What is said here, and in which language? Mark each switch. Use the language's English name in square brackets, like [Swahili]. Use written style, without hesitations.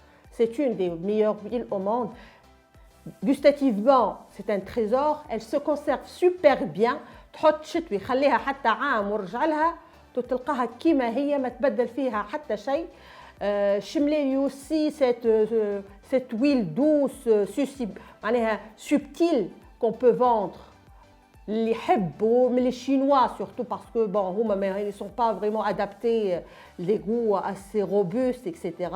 [French] C'est une des meilleures huiles au monde. Gustativement, c'est un trésor. Elle se conserve super bien. [Arabic] تحط شتوي خليها حتى عام ورجع لها تلقاها كيما هي ما تبدل فيها حتى شيء. [French] شملي aussi cette huile douce, subtile qu'on peut vendre. Les Hebbo, mais les Chinois surtout parce que bon, ils ne sont pas vraiment adaptés, les goûts assez robustes, etc.